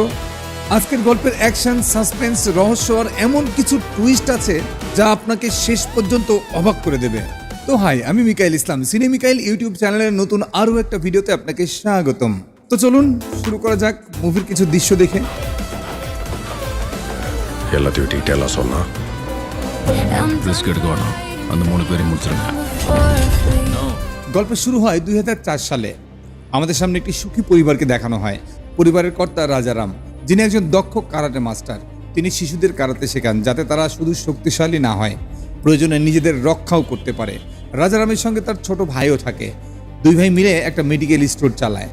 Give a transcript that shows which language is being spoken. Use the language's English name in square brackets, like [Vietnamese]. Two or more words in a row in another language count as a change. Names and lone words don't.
[Bangla] আজকের গল্পের অ্যাকশন, সাসপেন্স, রহস্য আর এমন কিছু টুইস্ট আছে যা আপনাকে শেষ পর্যন্ত অবাক করে দেবে। তো হাই, আমি মিকাইল ইসলাম, সিনে মিকাইল ইউটিউব চ্যানেলের নতুন আরও একটা ভিডিওতে আপনাকে স্বাগতম। তো চলুন শুরু করা যাক মুভির কিছু দৃশ্য দেখে। [Tamil] எல்லாத்தையும் டீட்டெயிலாக சொன்னா ரிஸ்க் எடுக்கணும் அந்த 3 பேரையும் முடிச்சிருங்க. [Bangla] গল্প শুরু হয় 2004 সালে। আমাদের সামনে একটি সুখী পরিবারকে দেখানো হয়। পরিবারের কর্তা রাজারাম, যিনি একজন দক্ষ [English] karate master. [Bangla] তিনি শিশুদের কারাতে শেখান যাতে তারা শুধু শক্তিশালী না হয়, প্রয়োজনে নিজেদের রক্ষাও করতে পারে। রাজারামের সঙ্গে তার ছোট ভাইও থাকে। দুই ভাই মিলে একটা [English] medical store [Bangla] চালায়।